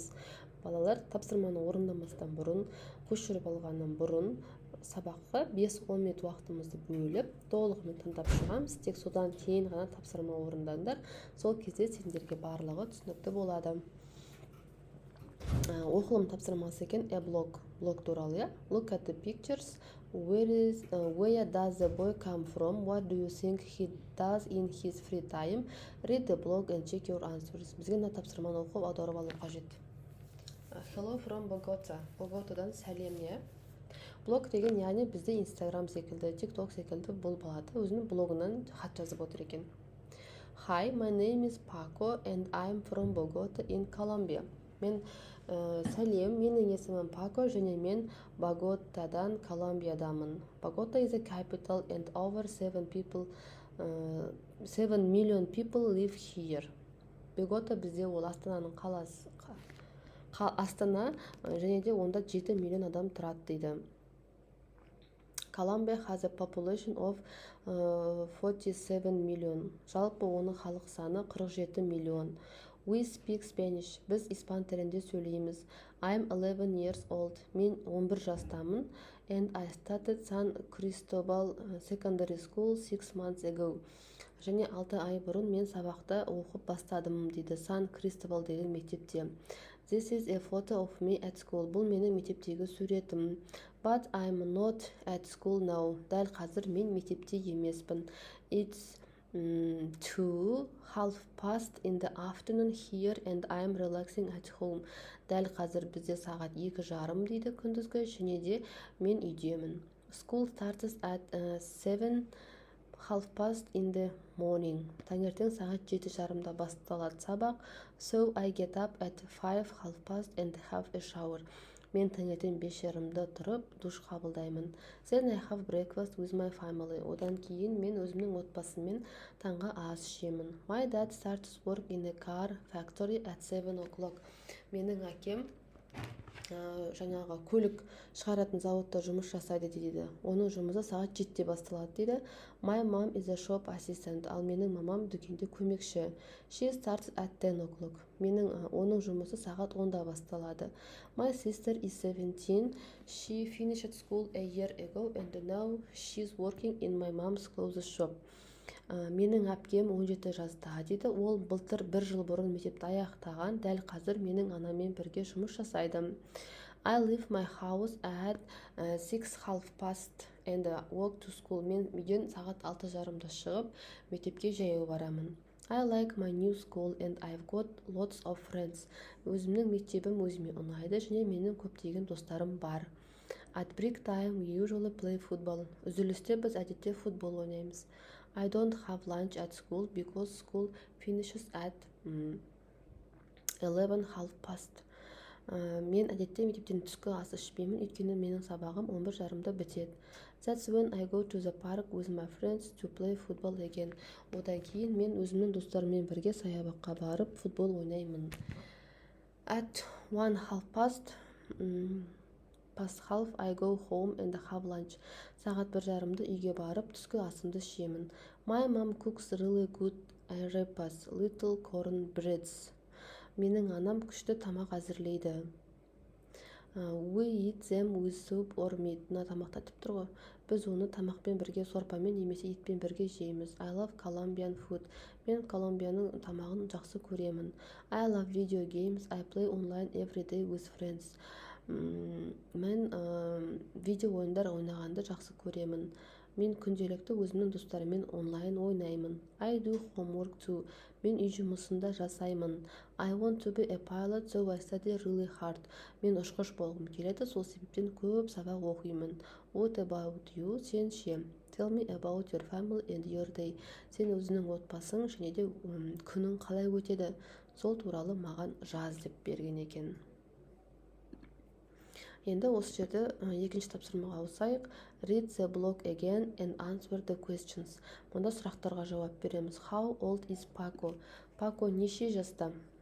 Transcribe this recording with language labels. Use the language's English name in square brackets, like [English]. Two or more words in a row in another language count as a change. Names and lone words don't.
[Kazakh] Балалар, тапсырманы орындамастан бұрын, көшіріп алғаннан бұрын сабаққа 5-10 минут уақытымызды бөліп, толығымен тыңдап шығамыз. Тек содан кейін ғана тапсырма орындаңдар. Сол кезде сендерге барлығы түсінікті болады. Оқылым тапсырмасы екен, блог туралы. [English] Look at the pictures. Where does the boy come from? What do you think he does in his free time? Read the blog and check your answers. [Kazakh] Бізге мына тапсырманы оқып аударып алу қажет. [English] Hello from Bogota. [Kazakh] Боготадан сәлем, не? Блог деген яғни бізде Instagram секілді, TikTok секілді бұл балада өзінің блогынан хат жазып отыр екен. [English] Hi, my name is Paco and I'm from Bogota in Colombia. [Kazakh] Мен сәлем, менің есімім Пако және мен Боготадан, Колумбиядамын. [English] Bogota is a capital and over 7 million people live here. [Kazakh] Богота бізде ол Астананың қаласы. Астана және де онда 7 миллион адам тұрады дейді. [English] Colombia has a population of 47 million. [Kazakh] Жалпы оның халық саны 47 миллион. [English] We speak Spanish. [Kazakh] Біз испан тілінде сөйлейміз. [English] I'm 11 years old. [Kazakh] Мен 11 жастамын. [English] And I started San Cristobal Secondary School 6 months ago. [Kazakh] Және 6 ай бұрын мен сабақты оқып бастадым дейді. Сан Кристобал деген мектепте. [English] This is a photo of me at school. [Kazakh] Бұл менің мектептегі суретім. [English] But I'm not at school now. [Kazakh] Дәл қазір мен мектепте емеспін. [English] It's 2:30 in the afternoon here and I'm relaxing at home. [Kazakh] Дәл қазір бізде сағат 2:30 дейді күндізгі, және де мен үйдемін. [English] School starts at 7:30 in the morning. [Kazakh] Таңертең сағат 7:30-да басталады сабақ. [English] So I get up at 5:30 and have a shower. [Kazakh] Мен таңертең 5:30-да тұрып, душ қабылдаймын. [English] Then I have breakfast with my family. [Kazakh] Одан кейін мен өзімнің отбасыммен таңғы ас ішемін. [English] My dad starts work in a car factory at 7 o'clock. [Kazakh] Менің әкем жаңағы көлік шығаратын зауытта жұмыс жасайды дейді. Оның жұмысы сағат 7-де басталады дейді. [English] My mom is a shop assistant. [Kazakh] Ал менің мамам дүкенде көмекші. [English] She starts at 10 o'clock. [Kazakh] Оның жұмысы сағат 10-да басталады. [English] My sister is 17. She finished school a year ago and now she's working in my mom's clothes shop. [Kazakh] Менің әпкем 17 жаста дейді. Ол былтыр 1 жыл бұрын мектепті аяқтаған. Дәл қазір менің анаммен бірге жұмыс жасайды. [English] I leave my house at 6:30 and walk to school. [Kazakh] Мен үйден сағат 6:30-да шығып, мектепке жаяу барамын. [English] I like my new school and I've got lots of friends. [Kazakh] Өзімнің мектебім өзіме ұнайды және менің көптеген достарым бар. [English] At break time we usually play football. [Kazakh] Үзілісте біз әдетте футбол ойнаймыз. [English] I don't have lunch at school because school finishes at 11:30. [Kazakh] Мен әдетте мектептен түскі ас ішпеймін, өйткені менің сабағым 11:30-да бітеді. [English] That's when I go to the park with my friends to play football again. [Kazakh] Одан кейін мен өзімнің достарыммен бірге саябаққа барып футбол ойнаймын. [English] At 1:30 I go home and have lunch. [Kazakh] Сағат 1:30-да үйге барып түскі асымды ішемін. [English] My mom cooks really good arepas, little corn breads. [Kazakh] Менің анам күшті тамақ әзірлейді. [English] We eat them with soup or meat. [Kazakh] Мына тамақта деп тұр ғой. Біз оны тамақпен бірге, сорпамен немесе етпен бірге жейміз. [English] I love Colombian food. [Kazakh] Мен Колумбияның тамағын жақсы көремін. [English] I love video games. I play online every day with friends. [Kazakh] Мен видео ойындар ойнағанды жақсы көремін. Мен күнделікті өзімнің достарыммен онлайн ойнаймын. [English] I do homework too. [Kazakh] Мен үй жұмысында жасаймын. [English] I want to be a pilot, so I study really hard. [Kazakh] Мен ұшқыш болғым келеді, сол себептен көп сабақ оқимын. [English] What about you? [Kazakh] Сен ше? [English] Tell me about your family and your day. [Kazakh] Сен өзінің отбасың және де күнің қалай өтеді? Сол туралы маған жаз деп берген екен. Енді осы жерде екінші тапсырмаға ауысайық. [English] Read the blog again and answer the questions. [Kazakh] Мұнда сұрақтарға жауап береміз. [English] How old is Paco? Paco [Kazakh] неше жаста?